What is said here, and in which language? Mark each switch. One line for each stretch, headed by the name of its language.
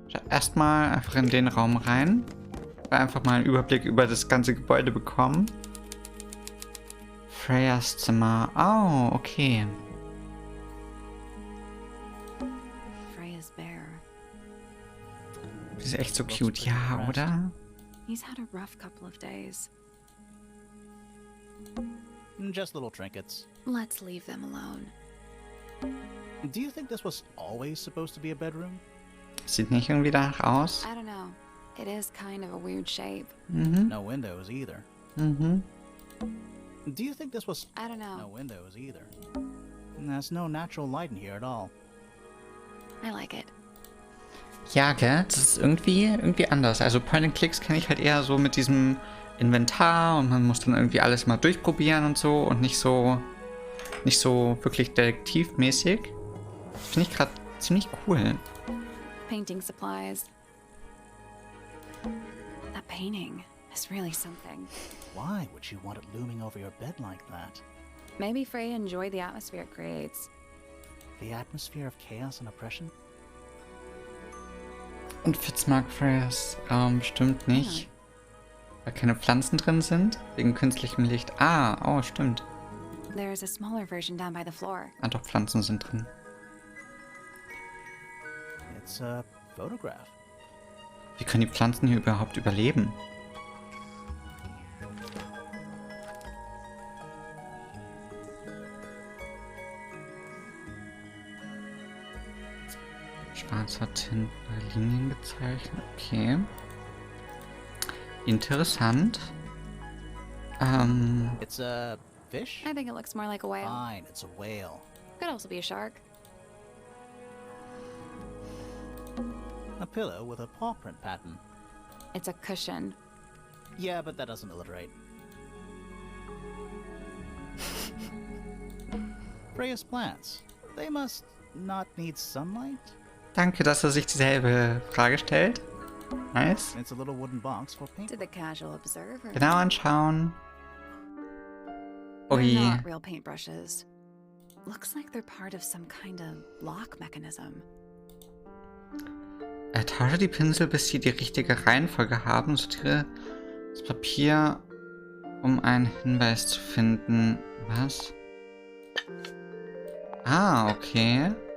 German: Erstmal einfach in den Raum rein. Einfach mal einen Überblick über das ganze Gebäude bekommen. Freyas Zimmer. Oh, okay.
English: Freya's bear.
German: Die ist echt so cute, ja, oder?
English: He's had a rough couple of days. Just little trinkets. Let's leave them alone. Do you think this was always supposed to be a bedroom?
German: Sieht nicht irgendwie danach aus.
English: I don't know. It is kind of a weird shape. Mhm. No windows either. Mhm. Do you think this was... I don't No know. windows either. There's no natural light in here at all. I like it.
German: Ja, gell? Das ist irgendwie anders. Also Point-and-Clicks kenne ich halt eher so mit diesem Inventar und man muss dann irgendwie alles mal durchprobieren und so und nicht so wirklich detektivmäßig. Das finde ich gerade ziemlich cool.
English: Painting supplies. That painting is really something. Why would you want it looming over your bed like that? Maybe Freya enjoyed the atmosphere it creates. The atmosphere of chaos and oppression?
German: Und Fitz mag Freyas Raum bestimmt nicht. Weil keine Pflanzen drin sind. Wegen künstlichem Licht. Oh, stimmt.
English: There's a smaller version down by the floor.
German: Ah, doch, Pflanzen sind drin.
English: It's a photograph.
German: Wie können die Pflanzen hier überhaupt überleben? Schwarzer Tint bei Linien gezeichnet. Okay. Interessant.
English: It's a fish? I think it looks more like a whale. Fine, it's a whale. Could also be a shark. A pillow with a paw print pattern. It's a cushion. Yeah, but that doesn't alliterate. Freya's plants. They must not need sunlight?
German: Danke, dass er sich dieselbe Frage stellt.
English: Nice. It's a little wooden box for paint. To the casual observer.
German: Genau anschauen.
English: They're Ui. not real paintbrushes. Looks like they're part of some kind of lock mechanism.
German: Tausche die Pinsel, bis sie die richtige Reihenfolge haben. Sortiere das Papier, um einen Hinweis zu finden. Was? Ah, okay.